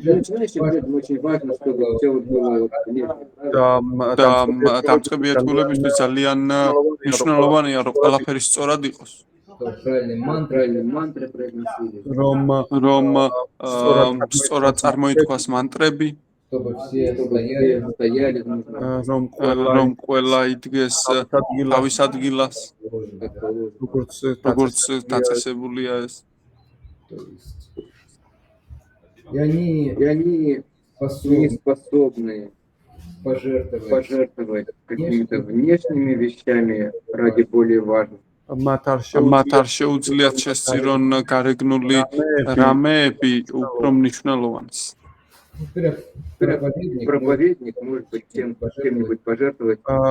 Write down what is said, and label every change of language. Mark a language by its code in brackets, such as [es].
[ru] Для начинающих преданным очень важно, чтобы все вот было внешне. [ka] და დამწყები ერთგულებისთვის ძალიან მნიშვნელოვანია, რომ ყველაფერი სწორად იყოს. [ru] правильные мантры Мантры произносили, [ka] რომ რომ სწორად წარმოითქვას мантрები, [ru] чтобы все чтобы все стояли в нужном [ka] რომ რომ ყველა იდგეს თავის ადგილას, [ru] как положено. [ka] როგორც დაწესებულია ეს. [ru] То есть, и они И они не способны пожертвовать какими-то внешними вещами ради более важных. [ka] მათ არ მათ არ შეუძლიათ შესწირონ გარეგნული რამეები უფრო მნიშვნელოვანს. [ru] Проповедник может быть чем-нибудь пожертвовать.